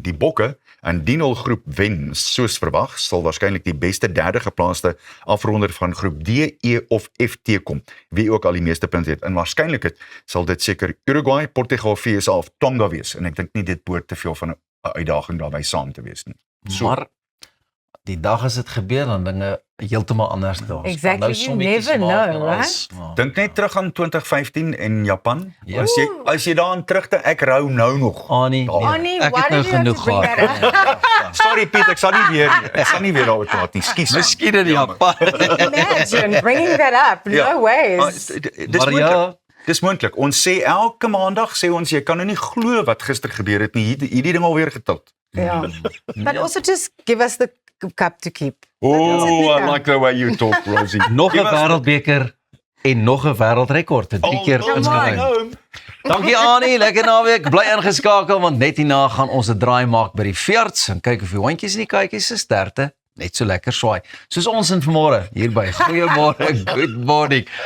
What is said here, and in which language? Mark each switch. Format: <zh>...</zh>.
<af>Die Bokke, indien hul groep wen, soos verwag, sal waarskynlik die beste derde geplaaste afronder van groep D, E of F teekom, wie ook al die meeste punte het. En waarskynlik sal dit seker Uruguay, Portugal, VSA of Tonga wees, en ek dink nie dit behoort te veel van 'n uitdaging daarbey saam te wees nie. So. Maar die dag as dit gebeur, dan dinge heeltemal anders daar.</af> <en>Exactly, you never know, right?</en> <af>Dink net terug aan 2015 in Japan. As jy daaraan terugdink, ek rou nou nog. Annie, ek het nou genoeg gehad. Sorry Piet, ek sal nie weer daaroor praat nie. Skus. Miskien in Japan.</af> <en>Imagine bringing that up. No ways.</en> <af>Dis moontlik. Ons sê elke maandag sê ons jy kan nou nie glo wat gister gebeur het nie. Hierdie ding alweer getild.</af> <en>But also just give us the cup to keep. Oh, I like the way you talk, Rosie.</en> <af>Nog 'n wêreldbeker en nog 'n wêreldrekord, 3 keer ingeruim. Dankie Annie, lekker naweek. Bly ingeskakel want net hierna gaan ons 'n draai maak by die veearts en kyk of die hondjies en die katjies se sterte net so lekker swaai. Soos ons in vanmôre hier by Goeiemôre,</af> <en>good morning.</en>